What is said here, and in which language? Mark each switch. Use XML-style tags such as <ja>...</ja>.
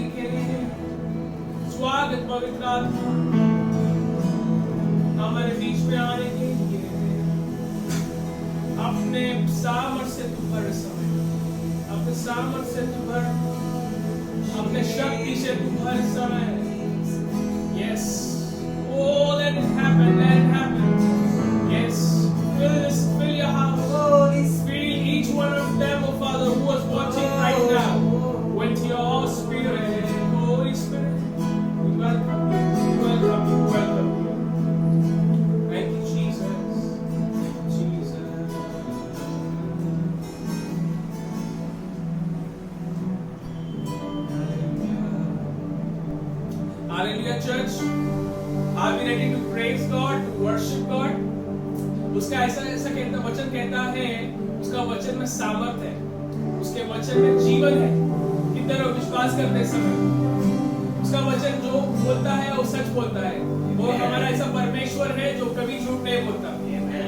<hi>पवित्र आत्मा हमारे बीच में आने के लिए अपने सामर्थ से तू भर समय, अपने सामर्थ से तू भर, अपने शक्ति से तू भर समय।</hi> <en>Yes, oh let it happen, let it happen. Yes, fill your house, fill each one of them, oh Father, who is watching right now, with your Spirit, Holy Spirit. We welcome you, we welcome you, welcome you. Thank you, Jesus. Jesus. Hallelujah, church. Are we ready to praise God, to worship God?</en> <hi>उसका ऐसा कहता वचन कहता है, उसका वचन में सामर्थ है, उसके वचन में जीवन है। कितने लोग विश्वास करते हैं समय? उसका वचन जो बोलता है वो सच बोलता है। वो हमारा ऐसा परमेश्वर है जो कभी झूठ नहीं बोलता।</hi>